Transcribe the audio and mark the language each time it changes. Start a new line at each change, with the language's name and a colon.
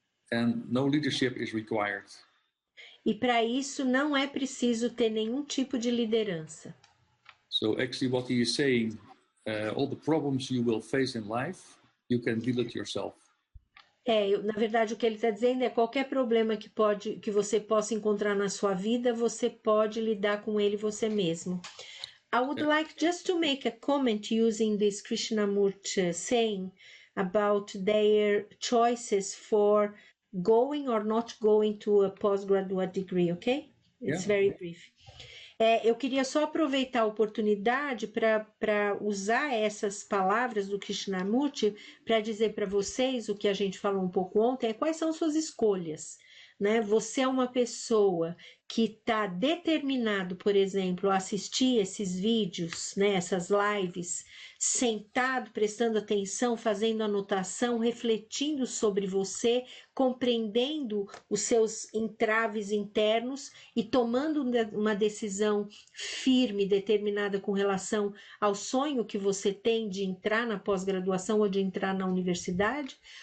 English: And no leadership is required.
Portuguese: E para isso não é preciso ter nenhum tipo de liderança.
English: So actually what he is saying, all the problems you will face in life, you can deal it yourself.
Portuguese: Na verdade, o que ele está dizendo é qualquer problema que você possa encontrar na sua vida, você pode lidar com ele você mesmo.
English: I would like just to make a comment using this Krishnamurti saying about their choices for going or not going to a postgraduate degree, okay? It's very brief.
Portuguese: Eu queria só aproveitar a oportunidade para usar essas palavras do Krishnamurti para dizer para vocês o que a gente falou um pouco ontem, quais são suas escolhas, né? Você é uma pessoa que está determinado, por exemplo, a assistir esses vídeos, né, essas lives, sentado, prestando atenção, fazendo anotação, refletindo sobre você, compreendendo os seus entraves internos e tomando uma decisão firme, determinada com relação ao sonho que você tem de entrar na pós-graduação ou de entrar na universidade?